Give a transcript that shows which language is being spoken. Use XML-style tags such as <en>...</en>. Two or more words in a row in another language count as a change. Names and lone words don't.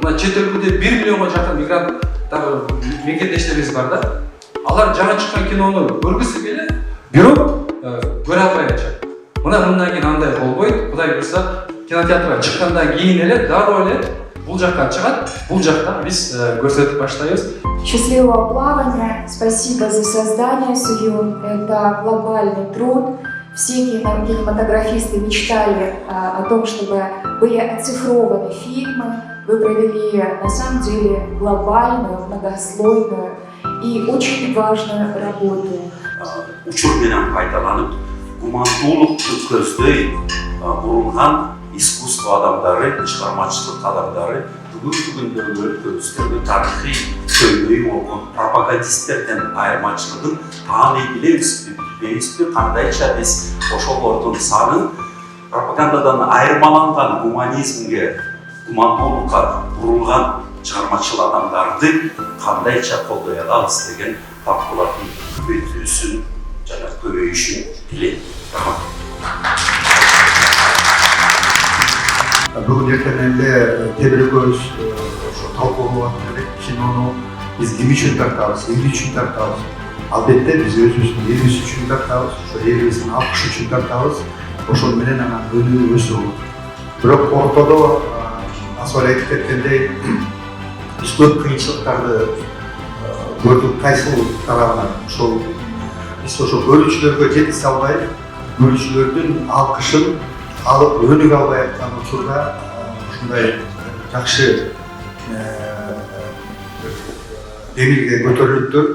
<ky>Мына чет өлкөдө 1 миллионго жакын мигранттар мекендештерибиз бар да. Алар жаңы чыккан кинону көргүсү келет, бирок көрө албай атышат. Мындан кийин андай болбойт. Кудай буйрса, кинотеатрга чыккандан кийин эле дароо эле бул жакка чыгат, бул жакта биз көрсөтүп баштайбыз.</ky> <ru>Счастливого плавания, спасибо за создание Суюн. Это глобальный труд. Все кинематографисты мечтали о том, чтобы были оцифрованы фильмы. Вы провели, на самом деле, глобальную, многослойную и очень важную работу.</ru> <ky>Учур менен пайдаланып, гумандуулукту көздөй бурулган искусство адамдары, чыгармачылык адамдары бүгүнкү күндөгү өлкөбүздөгү тарыхый көйгөйү болгон пропагандисттерден айырмачылыгын тааны билебизби, билбейбизби, кандайча биз ошолордун санын пропагандадан айырмаланган гуманизмге, гумандуулукка бурулган чыгармачыл адамдарды кандайча колдой алабыз деген талкуулардын көбөйтүүсүн жана көбөйүшүн тилейм.</ky> <kk>Бүгін ертеңінде тебірекөз талқылап жатқан киноны біз кім үшін тартабыз, ел үшін тартабыз. Албетте біз өзіміздің еліміз үшін тартабыз, еліміздің ақш үшін тартабыз.</kk> <ky>Ошол менен анан өнүгүү өсүрүү. Бирок ортодо асыл айтып кеткендей биз көп кыйынчылыктарды көрдүк кайсыл тарабынан. Ошол биз ошол бөлүүчүлөргө жетише албай, бөлүүчүлөрдүн алкышын алып өнүгө албай аткан учурда ушундай жакшы деңгээлге көтөрүлүптүр.</ky>